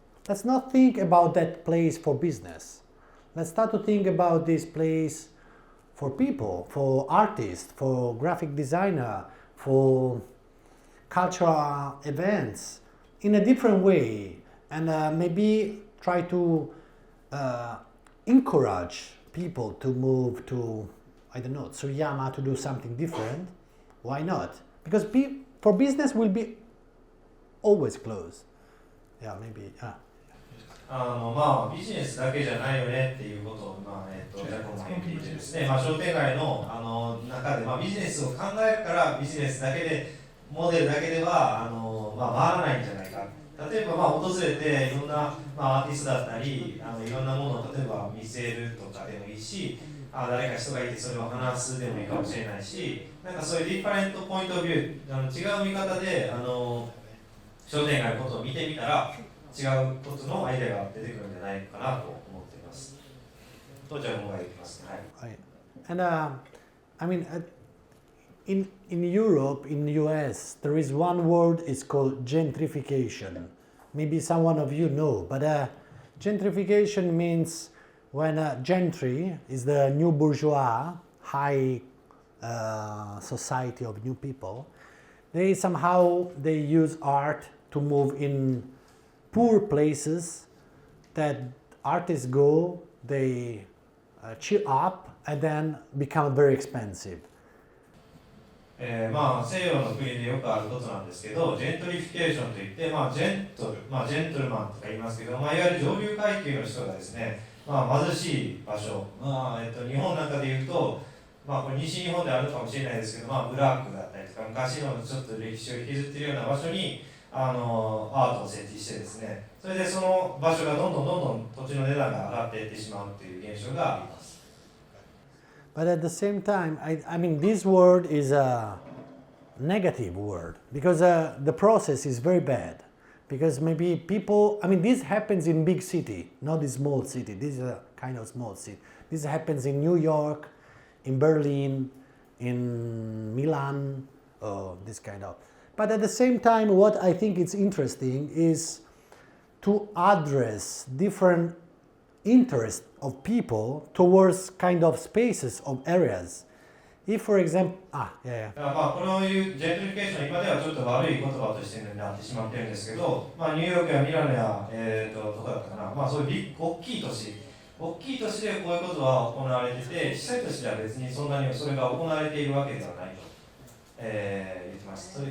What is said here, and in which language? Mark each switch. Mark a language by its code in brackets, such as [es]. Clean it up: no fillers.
[en] Let's not think about that place for business. Let's start to think about this place for people, for artists, for graphic designer, for cultural events in a different way, and maybe try to encourage people to move to, I don't know, Tsuyama to do something different. Why not? Because for business will be always closed. Yeah, maybe. [ja] まあ、ビジネスだけじゃないよねっていうことを、ジャコモが言っていてですね、商店街の、中で、ビジネスを考えるからビジネスだけでモデルだけでは回らないんじゃないか。例えば訪れていろんな、アーティストだったりいろんなものを例えば見せるとかでもいいし、誰か人がいてそれを話すでもいいかもしれないし、なんかそういうディファレントポイントオブビュー、違う見方で商店街のことを見てみたら違うことのアイデアが出てくるんじゃないかなと思っています。とじゃあもう言ってますね。はい。 [en] And I mean, in Europe, in the US, there is one word. It's called gentrification. Maybe some one of you know, but gentrification means when gentry is the new bourgeois, high society of new people. They use art to move in poor places that artists go, they chill up and then become very expensive. [ja] 西洋の国でよくあることなんですけど、ジェントリフィケーションといって、ジェントルマンとか言いますけど、いわゆる上流階級の人がですね、貧しい場所、日本なんかでいうと、これ西日本であるかもしれないですけど、ブラックだったりとか、昔のちょっと歴史を引きずっているような場所にアートを設置してですね、それでその場所がどんどん土地の値段が上がっていってしまうという現象があります。 [en] But at the same time, I mean, this word is a negative word because the process is very bad. Because maybe people, I mean, this happens in big city, not a small city. This is a kind of small city. This happens in New York, in Berlin, in Milan, this kind of. But at the same time, what I think is interesting is to address different interests of people towards kind of spaces of areas. If, for example, [ja] このいうジェントリフィケーション、今ではちょっと悪い言葉としてなってしまってるんですけど、ニューヨークやミラノや、どこだったかな、そういう大きい都市でこういうことは行われてて、施設としては別にそんなにそれが行われているわけではないと、言ってます。